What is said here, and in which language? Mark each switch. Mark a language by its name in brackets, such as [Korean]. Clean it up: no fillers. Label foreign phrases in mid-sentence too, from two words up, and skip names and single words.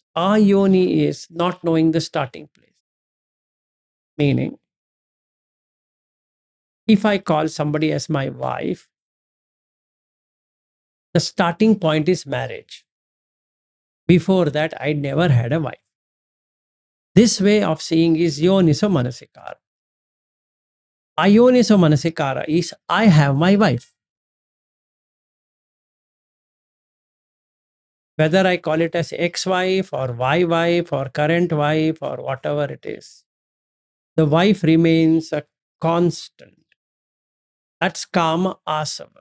[English] Ayoni is not knowing the starting place. Meaning, if I call somebody as my wife, the starting point is marriage. Before that, I never had a wife. This way of seeing is [Pali] yoniso manasikara. Ayoniso manasikara [English] is I have my wife. Whether I call it as ex-wife or Y-wife or current wife or whatever it is, the wife remains a constant. That's [Pali] kama asava.